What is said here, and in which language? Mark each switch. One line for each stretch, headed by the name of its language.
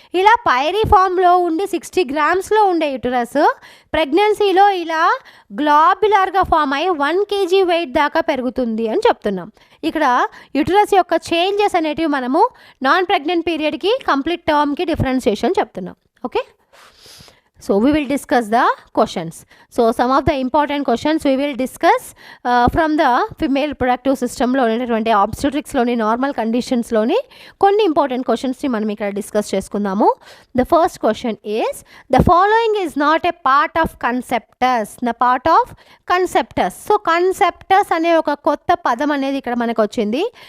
Telugu: ఇలా పైరిఫార్మ్లో ఉండి 60 grams ఉండే యూటరస్ ప్రెగ్నెన్సీలో ఇలా గ్లోబ్యులర్గా ఫామ్ అయ్యి 1 kg వెయిట్ దాకా పెరుగుతుంది అని చెప్తున్నాం. ఇక్కడ యూటరస్ యొక్క చేంజెస్ అనేటివి మనము నాన్ ప్రెగ్నెంట్ పీరియడ్కి కంప్లీట్ టర్మ్కి డిఫరెన్షియేషన్ చెప్తున్నాం.
English: Okay, so we will discuss the questions. So some of the important questions we will discuss from the female reproductive system
Telugu: లో ఉన్నటువంటి obstetrics లోని నార్మల్ కండిషన్స్ లోని కొన్ని ఇంపార్టెంట్ క్వశ్చన్స్ ని మనం ఇక్కడ డిస్కస్ చేసుకుందాము.
English: The first question is, the following is not a part of conceptus. The part of conceptus.
Telugu: So conceptus అనే ఒక కొత్త పదం అనేది ఇక్కడ మనకు వచ్చింది.